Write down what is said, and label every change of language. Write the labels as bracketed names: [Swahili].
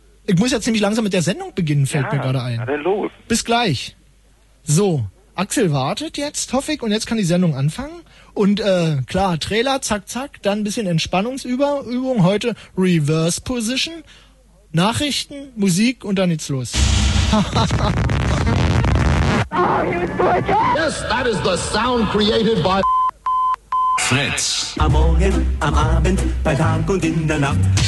[German] Ich muss jetzt nämlich langsam mit der Sendung beginnen, fällt mir gerade ein. Ja, dann los. Bis gleich. So, Axel wartet jetzt, hoffe ich, und jetzt kann die Sendung anfangen. Und klar, Trailer, zack, zack, dann ein bisschen Entspannungsübung. Heute Reverse Position, Nachrichten, Musik und dann geht's los. [English] Oh, yes, that is the sound created by Fritz. [German] Am Morgen, am Abend, bei Tag und in der Nacht.